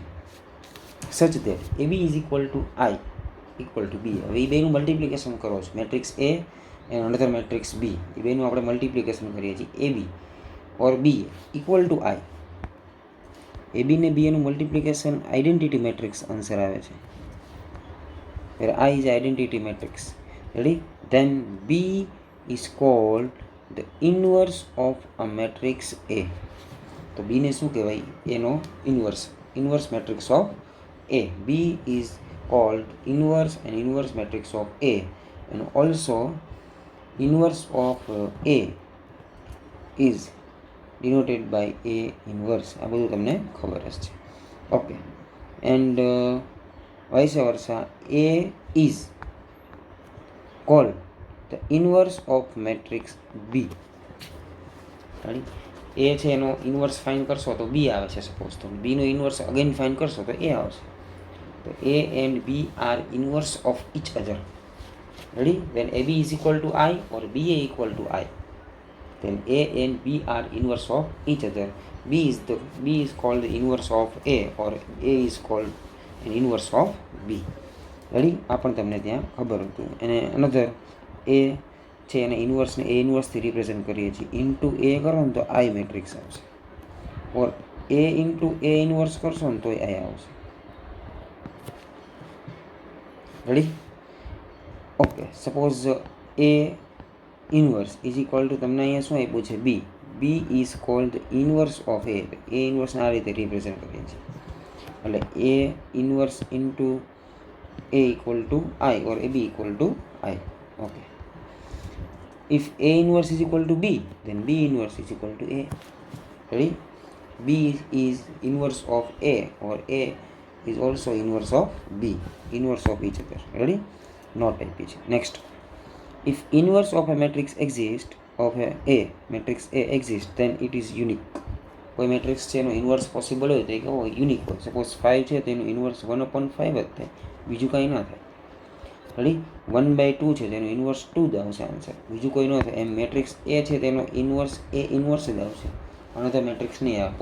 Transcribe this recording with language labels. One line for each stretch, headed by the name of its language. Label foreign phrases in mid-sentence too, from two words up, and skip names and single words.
English: Such that AB is equal to I equal to B.
Gujarati: હવે એ બેનું મલ્ટિપ્લિકેશન કરો છો,
English: matrix A and another matrix B.
Gujarati: એ બેનું આપણે મલ્ટિપ્લિકેશન કરીએ છીએ.
English: AB or B equal to I.
Gujarati: AB ને B એનું મલ્ટિપ્લિકેશન
English: identity matrix answer
Gujarati: આવે છે.
English: where I is identity matrix. Ready? Then B is called the inverse of a matrix A.
Gujarati: તો B ને શું કહેવાય? એનો
English: inverse matrix of A. B is called inverse matrix of A, and also inverse of A is denoted by A inverse.
Gujarati: આ બધું તમને ખબર જ છે. ઓકે,
English: and vice versa A is called the inverse of matrix B. Ready?
Gujarati: A છે એનો
English: inverse find
Gujarati: કરશો તો B આવે છે. સપોઝ તો B નો
English: inverse again find
Gujarati: કરશો તો A આવશે.
English: તો A and B are inverse of each other. Ready? When AB is equal to I or BA equal to I, then A and B are inverse of each other. B is called the inverse of A or A is called an inverse of B.
Gujarati: રેડી? આ પણ તમને ત્યાં ખબર હતું. અને અનધર A છે એને ઇન્વર્સને A ઇન્વર્સથી રિપ્રેઝેન્ટ કરીએ છીએ. ઇન્ટુ A કરો ને તો I મેટ્રિક્સ આવશે, ઓર
English: A into A inverse
Gujarati: કરશો ને તો I આવશે. રેડી? ઓકે,
English: suppose A inverse is equal to
Gujarati: તમને અહીંયા શું આપ્યું છે?
English: B. B is called inverse of A.
Gujarati: A ઇન્વર્સને આ રીતે રિપ્રેઝેન્ટ કરીએ છીએ.
English: એટલે A inverse into A equal to I or AB equal to I. Okay. If A inverse is equal to B, then B inverse is equal to A. Ready? B is inverse of A or A is also inverse of B. Inverse of each other. Ready? Not type each. Next. If inverse of a matrix exists, matrix A exists, then it is unique.
Gujarati: કોઈ મેટ્રિક્સ છે એનો ઇન્વર્સ પોસિબલ હોય તો એ કેવો યુનિક હોય. સપોઝ 5 છે તો એનું ઇન્વર્સ 1/5 જ થાય, બીજું કંઈ ના થાય. રેડી? 1/2 છે તેનું ઇન્વર્સ 2 જ આવશે આન્સર, બીજું કોઈ ન થાય. એમ મેટ્રિક્સ એ છે તેનો ઇન્વર્સ A ઇન્વર્સ જ આવશે, અને તો મેટ્રિક્સ નહીં આવે.